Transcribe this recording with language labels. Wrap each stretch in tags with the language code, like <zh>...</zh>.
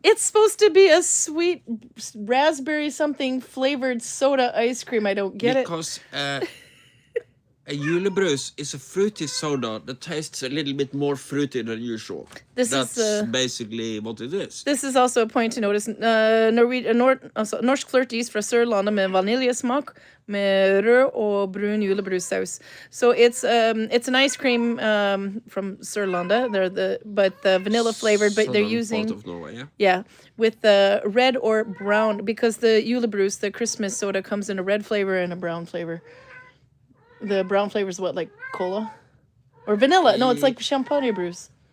<en>it's supposed to be a sweet raspberry something flavored soda ice cream. I don't get it. Because a julebrus is a fruity soda that tastes a little bit more fruity than usual. That's basically what it is. This is also a point to notice.</en> <no>Norsk flørtis fra Sørlandet med vaniljesmak med rød og brun julebrussaus.</no> <en>So it's an ice cream from Sørlandet. But the vanilla flavored, but they're Southern using part of Norway, yeah. yeah, with the red or brown, because the julebrus, the Christmas soda, comes in a red flavor and a brown flavor. The brown flavor is what, like cola? Or vanilla? No, it's like champagne brews.</en>